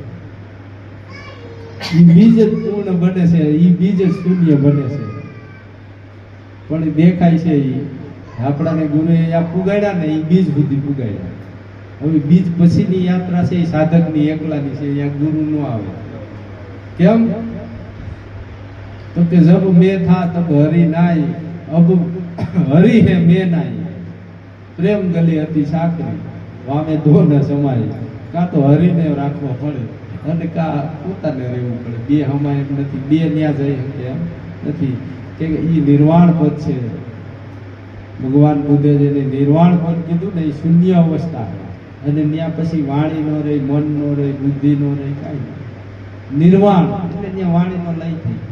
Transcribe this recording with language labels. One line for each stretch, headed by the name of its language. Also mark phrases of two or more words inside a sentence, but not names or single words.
Gujarati: એ બીજ જ પૂર્ણ બને છે, એ બીજ જ શૂન્ય બને છે। પણ દેખાય છે એ આપણાને ગુરુએ આ પુગાડ્યા ને એ બીજ સુધી પુગાડ્યા। હવે બીજ પછીની યાત્રા છે એ સાધકની એકલાની છે, યા ગુરુ નો આવે। કેમ તો કે
Hindi: जब मैं था तब हरि नाई, अब हरि है मैं नाई। प्रेम गली अति साकरी वामे दो न समाई।
Gujarati: કા તો હરિને રાખવા પડે અને કા પોતાને રહેવું પડે। બે હમાય એમ નથી, બે ન્યા જઈ શકે એમ નથી કે ઈ નિર્વાણ પદ છે। ભગવાન બુદ્ધે જેને નિર્વાણ પદ કીધું ને એ શૂન્ય અવસ્થા અને ત્યાં પછી વાણી નો રહે, મન નો રહે, બુદ્ધિ નો રહે, કાંઈ નિર્વાણ એટલે ત્યાં વાણીનો લય થઈ ગયો।